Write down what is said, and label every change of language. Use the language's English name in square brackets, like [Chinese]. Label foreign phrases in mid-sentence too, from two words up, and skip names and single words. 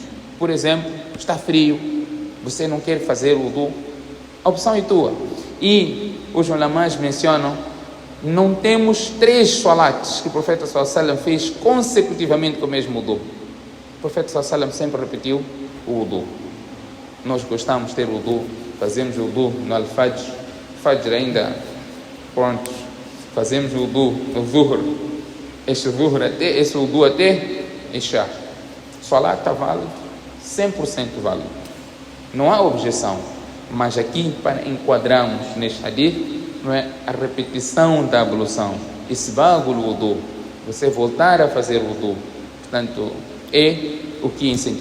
[Portuguese] Por exemplo, está frio, você não quer fazer o wudu, a opção é tua. E os ulamás mencionam, não temos 3 salats que o profeta [Arabic] صلى الله عليه وسلم [Portuguese] fez consecutivamente com o mesmo wudu. O profeta [Arabic] صلى الله عليه وسلم [Portuguese] sempre repetiu o wudu. Nós gostamos de ter wudu, fazemos o wudu no al-fajr, fajr ainda pronto, fazemos o wudu no zuhr, esse wudu até isha. Salat está válido, 100% válido, não há objeção. Mas aqui, para enquadrarmos neste hadith, não é a repetição da ablução, [Arabic] إسباغ الوضوء, [Portuguese] você voltar a fazer wudu, portanto, é o que é incentivado.